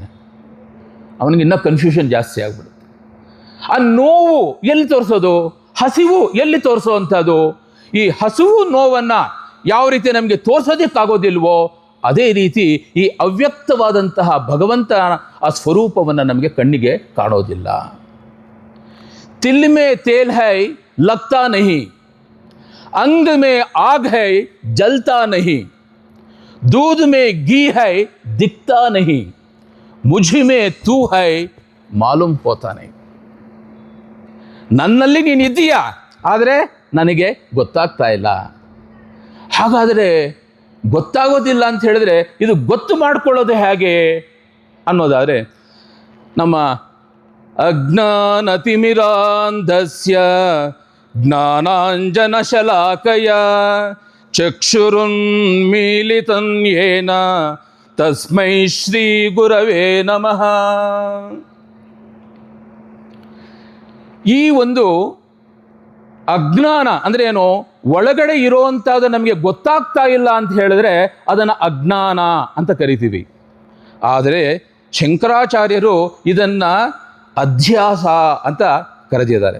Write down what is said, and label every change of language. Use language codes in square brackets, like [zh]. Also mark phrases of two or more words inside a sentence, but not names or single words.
[kn] ಅವನಿಗೆ ಇನ್ನೂ ಕನ್ಫ್ಯೂಷನ್ ಜಾಸ್ತಿ ಆಗ್ಬಿಡುತ್ತೆ. ಆ ನೋವು ಎಲ್ಲಿ ತೋರಿಸೋದು, ಹಸಿವು ಎಲ್ಲಿ ತೋರಿಸೋವಂಥದ್ದು? ಈ ಹಸಿವು ನೋವನ್ನು ಯಾವ ರೀತಿ ನಮಗೆ ತೋರಿಸೋದಕ್ಕಾಗೋದಿಲ್ವೋ, ಅದೇ ರೀತಿ ಈ ಅವ್ಯಕ್ತವಾದಂತಹ ಭಗವಂತನ ಆ ಸ್ವರೂಪವನ್ನು ನಮಗೆ ಕಣ್ಣಿಗೆ ಕಾಣೋದಿಲ್ಲ. [hi] तिल में तेल है लगता नहीं, अंग में आग है जलता नहीं, दूध में घी है दिखता नहीं, मुझ में तू है मालूम होता नहीं. [kn] ನನ್ನಲ್ಲಿ ನೀನು ಇದೆಯಾ, ಆದರೆ ನನಗೆ ಗೊತ್ತಾಗ್ತಾ ಇಲ್ಲ. ಹಾಗಾದರೆ ಗೊತ್ತಾಗೋದಿಲ್ಲ ಅಂತ ಹೇಳಿದ್ರೆ ಇದು ಗೊತ್ತು ಮಾಡಿಕೊಳ್ಳೋದು ಹೇಗೆ ಅನ್ನೋದಾದರೆ, ನಮ್ಮ [sa] ಅಜ್ಞಾನತಿಮಿರಾಂಧಸ್ಯ ಜ್ಞಾನಾಂಜನಶಲಾಕಯ ಚಕ್ಷುರುನ್ಮೀಲಿತಂ ಯೇನ ತಸ್ಮೈ ಶ್ರೀ ಗುರವೇ ನಮಃ. [kn] ಈ ಒಂದು ಅಜ್ಞಾನ ಅಂದರೆ ಏನು? ಒಳಗಡೆ ಇರುವಂಥದ್ದು ನಮಗೆ ಗೊತ್ತಾಗ್ತಾ ಇಲ್ಲ ಅಂತ ಹೇಳಿದ್ರೆ ಅದನ್ನು ಅಜ್ಞಾನ ಅಂತ ಕರಿತೀವಿ. ಆದರೆ ಶಂಕರಾಚಾರ್ಯರು ಇದನ್ನು ಅಧ್ಯಾಸ ಅಂತ ಕರೆದಿದ್ದಾರೆ.